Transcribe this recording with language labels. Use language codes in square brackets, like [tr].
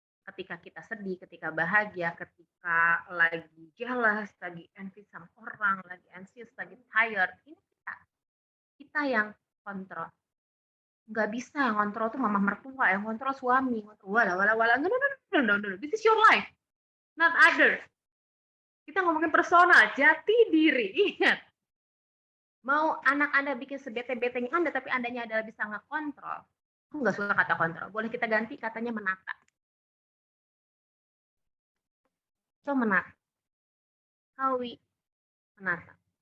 [id] Ketika kita sedih, ketika bahagia, ketika lagi jealous, lagi envy sama orang, lagi anxious, lagi tired, ini kita yang kontrol. Nggak bisa yang kontrol tuh mama mertua, yang kontrol suami, wala. [en] No. This is your life, not others. [id] Kita ngomongin personal, jati diri, ingat. Mau anak Anda bikin sebete-betenya Anda, tapi Andanya adalah bisa ngekontrol. Aku nggak suka kata kontrol, boleh kita ganti katanya menata. [en] So, menata. How we menata.